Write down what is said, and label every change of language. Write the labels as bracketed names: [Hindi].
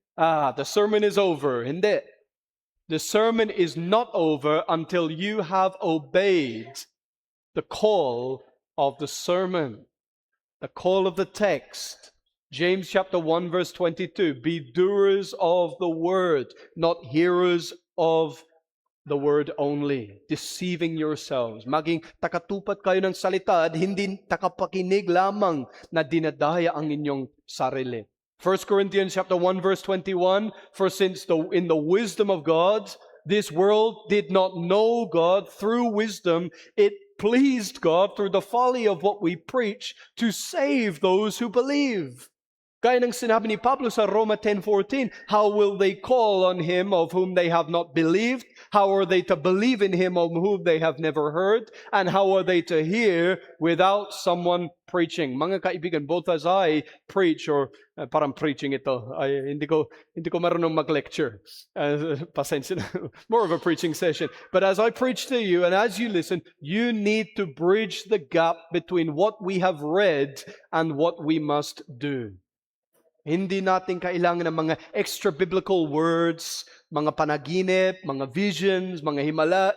[English] The sermon is over. [Filipino] Hindi. [English] The sermon is not over until you have obeyed the call of the sermon, the call of the text. James chapter 1 verse 22, be doers of the word, not hearers of the word only, deceiving yourselves. [Filipino] Maging takatupat kayo ng salita at hindi takapakinig lamang na dinadaya ang inyong sarili. [English] 1 Corinthians chapter 1 verse 21, for since in the wisdom of God, this world did not know God, through wisdom it pleased God through the folly of what we preach to save those who believe. [Filipino] Gaya ng sinabi ni Pablo sa Roma [English] 10:14, how will they call on Him of whom they have not believed? How are they to believe in Him of whom they have never heard? And how are they to hear without someone preaching? [Filipino] Mga kaibigan, [English] both as I preach, [Filipino] or parang preaching ito, hindi ko marunong mag-lecture. Pasensya na. [English] More of a preaching session. But as I preach to you and as you listen, you need to bridge the gap between what we have read and what we must do. [Filipino] Hindi natin kailangan ng mga [English] extra biblical words, [Filipino] mga panaginip, mga visions, mga himala.